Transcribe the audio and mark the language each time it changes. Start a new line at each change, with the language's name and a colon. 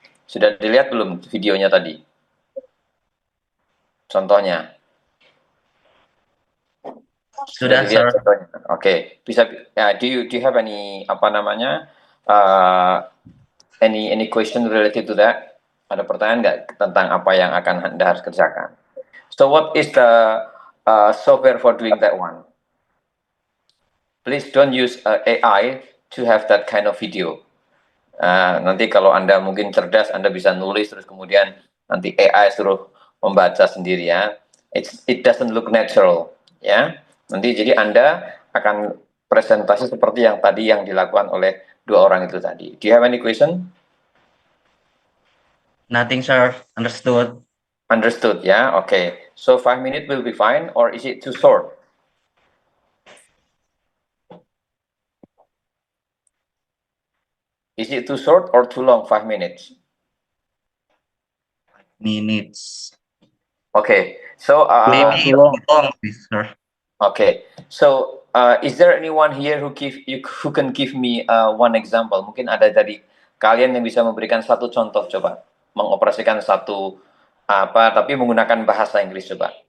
Indonesian: Sudah dilihat belum videonya tadi? Contohnya. Sudah dilihat
English: sir.
Indonesian: contohnya. Oke. Bisa do you have any apa namanya?
English: Uh, any question related to that?
Indonesian: Ada pertanyaan nggak tentang apa yang akan Anda harus kerjakan?
English: So what is the software for doing that one? Please don't use AI to have that kind of video.
Indonesian: Nanti kalau Anda mungkin cerdas, Anda bisa nulis terus kemudian nanti AI suruh membaca sendiri ya. It doesn't look natural ya. Nanti jadi Anda akan presentasi seperti yang tadi yang dilakukan oleh dua orang itu tadi. Do you have any question?
English: Nothing, sir. Understood. Understood ya. Okay. So 5 minutes will be fine or is it too short? Is it too short or too long 5 minutes? Minutes. Okay. So Maybe too long. long, sir. okay. So is there anyone here who can give me one example?
Indonesian: Mungkin ada dari kalian yang bisa memberikan satu contoh coba mengoperasikan satu apa tapi menggunakan bahasa Inggris coba.